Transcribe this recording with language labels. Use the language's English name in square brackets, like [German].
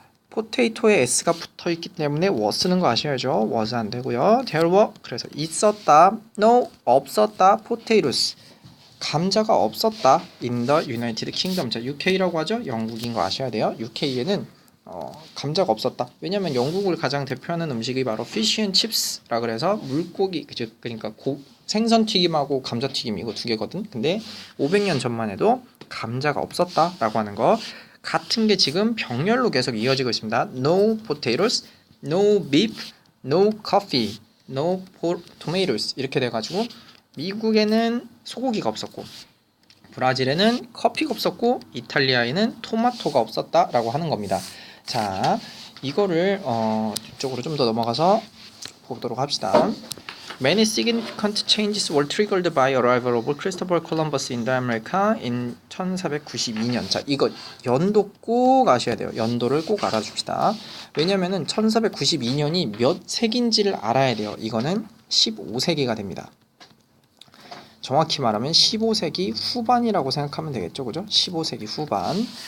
[Korean] 포테이토에 s가 붙어있기 때문에 was 쓰는 거 아셔야죠. was 안 되고요. [English] there were, [Korean] 그래서 있었다, [English] no, [Korean] 없었다, [English] potatoes, [Korean] 감자가 없었다 [English] in the United Kingdom. [Korean] 자, UK라고 하죠. 영국인 거 아셔야 돼요. UK에는 감자가 없었다. 왜냐면 영국을 가장 대표하는 음식이 바로 fish and chips라 그래서 물고기, 그러니까 생선 튀김하고 감자 튀김 이거 두 개거든. 근데 500년 전만 해도 감자가 없었다라고 하는 거 같은 게 지금 병렬로 계속 이어지고 있습니다. [English] No potatoes, no beef, no coffee, no tomatoes [Korean] 이렇게 돼가지고 미국에는 소고기가 없었고, 브라질에는 커피가 없었고, 이탈리아에는 토마토가 없었다라고 하는 겁니다. 자, 이거를 뒤쪽으로 좀 더 넘어가서 보도록 합시다. [English] Many significant changes were triggered by arrival of Christopher Columbus in the America in 1492년. [Korean] 자, 이거 연도 꼭 아셔야 돼요. 연도를 꼭 알아줍시다. 왜냐면은 1492년이 몇 세기인지를 알아야 돼요. 이거는 15세기가 됩니다. 정확히 말하면 15세기 후반이라고 생각하면 되겠죠, 그죠? 15세기 후반.